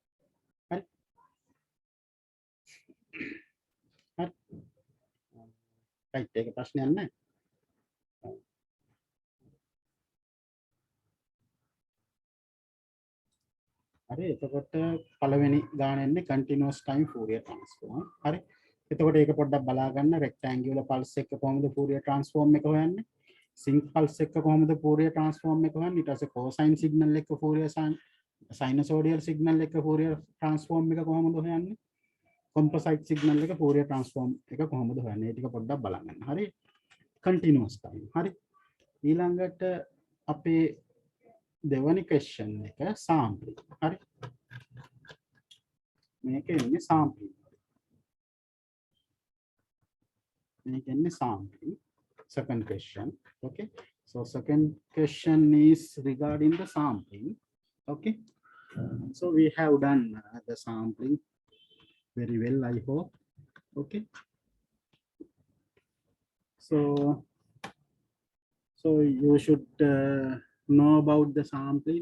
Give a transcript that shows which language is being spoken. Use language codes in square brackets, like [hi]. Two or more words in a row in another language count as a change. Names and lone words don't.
[si] හරි. හරි. රයිට් ඒක ප්‍රශ්නයක් නැහැ. හරි. එතකොට පළවෙනි ගාන එන්නේ [en] continuous time Fourier transform. [si] හරි. එතකොට ඒක පොඩ්ඩක් බලා ගන්න [en] rectangular pulse [si] එක කොහොමද [en] Fourier transform [si] එක හොයන්නේ? [en] sync pulse [si] එක කොහොමද [en] Fourier transform [si] එක හොයන්නේ? ඊට පස්සේ [en] cosine signal [si] එක [en] Fourier sinusoidal signal [si] එක [en] Fourier transform [si] එක කොහොමද හොයන්නේ? [en] composite signal [si] එක [en] Fourier transform [si] එක කොහොමද හොයන්නේ? ඒ ටික පොඩ්ඩක් බලන්න. හරි. [en] continuous time. [si] හරි. ඊළඟට අපේ දෙවැනි question එක sampling. හරි. මේක එන්නේ sampling. මේක එන්නේ sampling. [en] Second question. Okay. So second question is regarding the sampling. Okay. So we have done the sampling very well, I hope. Okay. So you should know about the sampling.